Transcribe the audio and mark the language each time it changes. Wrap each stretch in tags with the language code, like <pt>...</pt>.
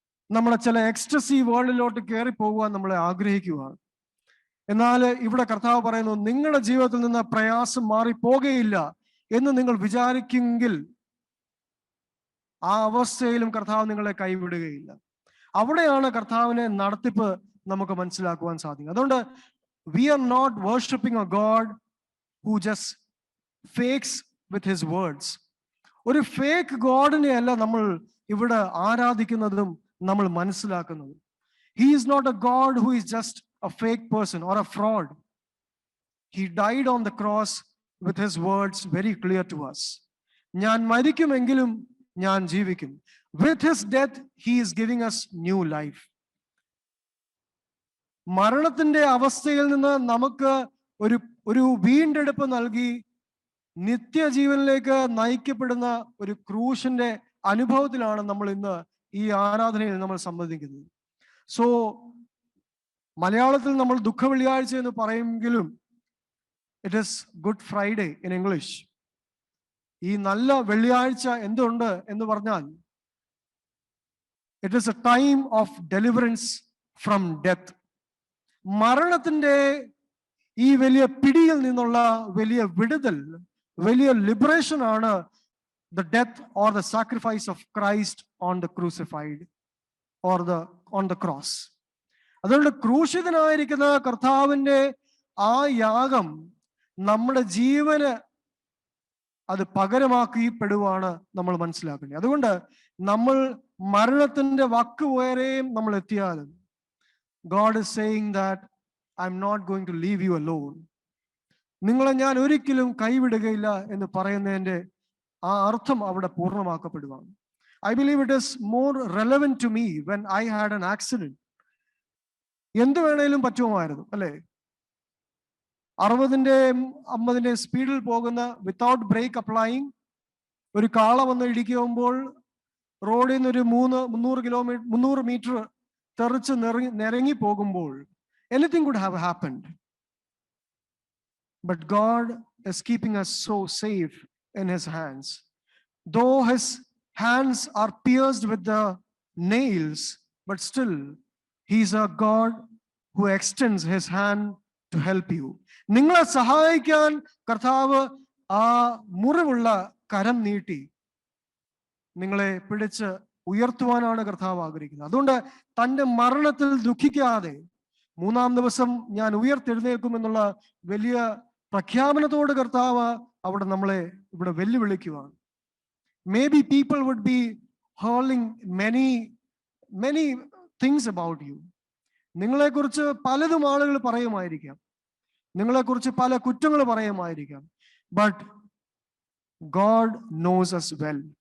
<ml>നമ്മളെ ചില എക്സ്റ്റസി വേൾഡിലോട്ട് കയറി പോകുവാൻ നമ്മളെ ആഗ്രഹിക്കുകയാണ്. എന്നാൽ ഇവിടെ കർത്താവ് പറയുന്നു, നിങ്ങളുടെ ജീവിതത്തിൽ നിന്ന് പ്രയാസം മാറിപ്പോകുകയില്ല എന്ന് നിങ്ങൾ വിചാരിക്കുമെങ്കിൽ ആ അവസ്ഥയിലും കർത്താവ് നിങ്ങളെ കൈവിടുകയില്ല. അവിടെയാണ് കർത്താവിനെ നടത്തിപ്പ് നമുക്ക് മനസ്സിലാക്കുവാൻ സാധിക്കും. അതുകൊണ്ട്</ml> <en>we are not worshipping a God who just fakes with his words.</en> <ml>ഒരു ഫേക്ക് ഗോഡിനെ അല്ല നമ്മൾ ഇവിടെ ആരാധിക്കുന്നതും നമ്മൾ മനസ്സിലാക്കുന്നതും.</ml> <en>He is not a God who is just a fake person or a fraud. He died on the cross with his words very clear to us.</en> <ml>ഞാൻ മരിക്കുമെങ്കിലും ഞാൻ ജീവിക്കും.</ml> <en>With his death, he is giving us new life.</en> <ml>മരണത്തിന്റെ അവസ്ഥയിൽ നിന്ന് നമുക്ക് ഒരു വീണ്ടെടുപ്പ് നൽകി നിത്യജീവനിലേക്ക് നയിക്കപ്പെടുന്ന ഒരു ക്രൂശിന്റെ അനുഭവത്തിലാണ് നമ്മൾ ഇന്ന് ഈ ആരാധനയിൽ നമ്മൾ സംബന്ധിക്കുന്നത്. സോ മലയാളത്തിൽ നമ്മൾ ദുഃഖ വെള്ളിയാഴ്ച എന്ന് പറയുമെങ്കിലും</ml> <en>It is Good Friday in English.</en> <ml>ഈ നല്ല വെള്ളിയാഴ്ച എന്തുണ്ട് എന്ന് പറഞ്ഞാൽ</ml> <en>It is a time of deliverance from death.</en> <ml>മരണത്തിന്റെ ഈ വലിയ പിടിയിൽ നിന്നുള്ള വലിയ വിടുതൽ, വലിയ ലിബറേഷൻ ആണ്</ml> <en>the death or the sacrifice of Christ on the crucified or on the cross.</en> <ml>അതുകൊണ്ട് ക്രൂശിതനായിരിക്കുന്ന കർത്താവിന്റെ ആ യാഗം നമ്മുടെ ജീവന് അത് പകരമാക്കപ്പെടുവാണ് നമ്മൾ മനസ്സിലാക്കുന്നത്. അതുകൊണ്ട് നമ്മൾ മരണത്തിന്റെ വക്ക് വരെയും നമ്മൾ എത്തിയാലും</ml> <en>God is saying that I'm not going to leave you alone.</en> <ml>നിങ്ങളെ ഞാൻ ഒരിക്കലും കൈവിടുകയില്ല എന്ന് പറയുന്നതിന്റെ ആ അർത്ഥം അവിടെ പൂർണ്ണമാക്കപ്പെടുവാണ്.</ml> <en>I believe it is more relevant to me when I had an accident.</en> <ml>എന്ത് വേണേലും പറ്റുമായിരുന്നു അല്ലേ? 60-50 സ്പീഡിൽ പോകുന്ന</ml> <en>without brake applying</en> <ml>ഒരു കാള വന്ന് ഇടിക്കുമ്പോൾ റോഡിൽ നിന്ന് ഒരു 300 മീറ്റർ തെറിച്ച് നിരങ്ങി പോകുമ്പോൾ</ml> <en>anything could have happened. But God is keeping us so safe in his hands. Though his hands are pierced with the nails, but still he is a God who extends his hand to help you.</en> <ml>നിങ്ങളെ സഹായിക്കാൻ കർത്താവ് ആ മുറിവുള്ള കരം നീട്ടി നിങ്ങളെ പിടിച്ച് ഉയർത്തുവാനാണ് കർത്താവ് ആഗ്രഹിക്കുന്നത്. അതുകൊണ്ട് തന്റെ മരണത്തിൽ ദുഃഖിക്കാതെ 3-ാം ദിവസം ഞാൻ ഉയർത്തെഴുന്നേൽക്കുമെന്നുള്ള വലിയ പ്രഖ്യാപനത്തോട് കർത്താവ് അവിടെ നമ്മളെ ഇവിടെ വെല്ലുവിളിക്കുവാണ്.</ml> <en>Maybe people would be hurling many things about you.</en> <ml>നിങ്ങളെക്കുറിച്ച് പലതും ആളുകൾ പറയുമായിരിക്കാം, നിങ്ങളെക്കുറിച്ച് പല കുറ്റങ്ങൾ പറയുമായിരിക്കാം.</ml> <en>But God knows us well.</en>